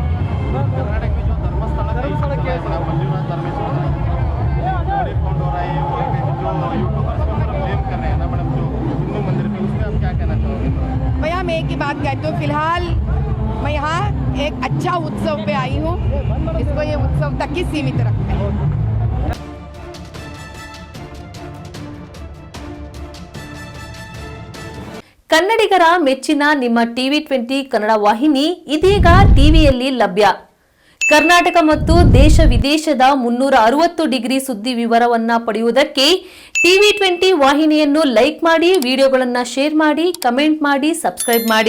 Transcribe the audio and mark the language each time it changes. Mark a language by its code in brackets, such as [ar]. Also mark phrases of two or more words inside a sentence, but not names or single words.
[hi] कर्नाटक में जो धर्मस्थल के मंजुनाथ धर्मेश्वर फाउंड हो रहा है, जो यूट्यूबर्स को ब्लेम कर रहे हैं ना मैडम, जो हिंदू मंदिर पे, उसमें हम क्या कहना चाहोगे? भैया मैं एक ही बात कहती हूँ, फिलहाल मैं यहाँ एक अच्छा उत्सव पे आई हूँ, इसको ये उत्सव तक ही सीमित रखते हैं. [kn] ಕನ್ನಡಿಗರ ಮೆಚ್ಚಿನ ನಿಮ್ಮ ಟಿವಿ 20 ಕನ್ನಡ ವಾಹಿನಿ ಇದೀಗ ಟಿವಿಯಲ್ಲಿ ಲಭ್ಯ. ಕರ್ನಾಟಕ ಮತ್ತು ದೇಶ ವಿದೇಶದ 360 ಡಿಗ್ರಿ ಸುದ್ದಿ ವಿವರವನ್ನ ಪಡೆಯುವುದಕ್ಕೆ ಟಿವಿ 20 ವಾಹಿನಿಯನ್ನು ಲೈಕ್ ಮಾಡಿ, ವಿಡಿಯೋಗಳನ್ನು ಶೇರ್ ಮಾಡಿ, ಕಮೆಂಟ್ ಮಾಡಿ, ಸಬ್ಸ್ಕ್ರೈಬ್ ಮಾಡಿ.